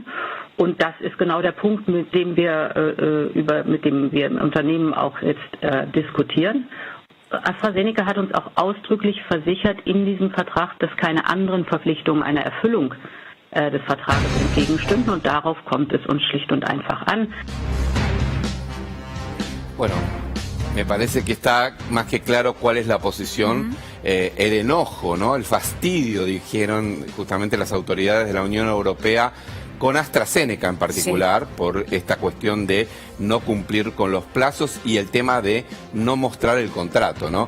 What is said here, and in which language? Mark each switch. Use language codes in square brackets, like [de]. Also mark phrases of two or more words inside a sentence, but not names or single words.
[de] Und das ist genau der Punkt, mit dem wir im Unternehmen auch jetzt diskutieren. AstraZeneca hat uns auch ausdrücklich versichert in diesem Vertrag, dass keine anderen Verpflichtungen einer Erfüllung des Vertrages entgegenstünden. Und darauf kommt es uns schlicht und einfach an. [es] Bueno, me parece que está más que claro cuál es la posición, el enojo, ¿no? El fastidio, dijeron justamente las autoridades de la Unión Europea con AstraZeneca en particular, sí, por esta cuestión de no cumplir con los plazos y el tema de no mostrar el contrato, ¿no?